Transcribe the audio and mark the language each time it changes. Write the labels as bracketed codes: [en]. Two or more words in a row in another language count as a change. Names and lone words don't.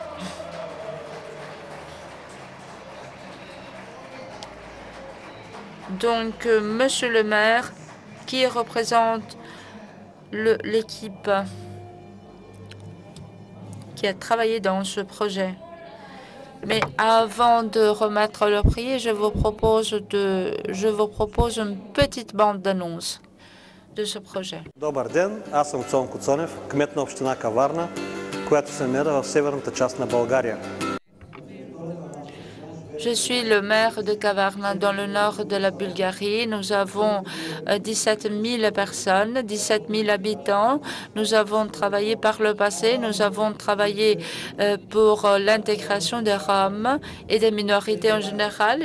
[fr] Donc, Monsieur le maire, qui représente l'équipe qui a travaillé dans ce projet. Mais avant de remettre le prix, je vous propose une petite bande d'annonce de ce projet. [bg] Добър ден, аз съм Цонко Цонев, кмет на община Каварна, която се намира в северната част на България. [fr] Je suis le maire de Kavarna dans le nord de la Bulgarie. Nous avons 17 000 personnes, 17 000 habitants. Nous avons travaillé par le passé. Nous avons travaillé pour l'intégration des Roms et des minorités en général.